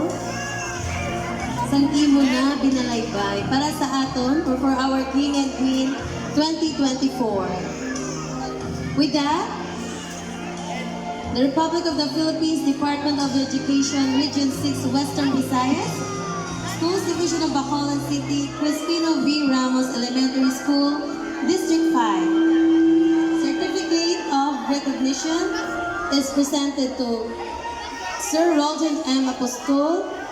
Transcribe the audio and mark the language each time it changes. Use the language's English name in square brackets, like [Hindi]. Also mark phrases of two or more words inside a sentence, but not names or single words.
[Hiligaynon] Sang imo na binalaybay para sa aton [English] or for our King and Queen 2024. With that, the Republic of the Philippines Department of Education Region 6 Western Visayas, Schools Division of Bacolod City, Crispino V. Ramos Elementary School, District 5. Certificate of recognition is presented to Sir Roger M. Apostol,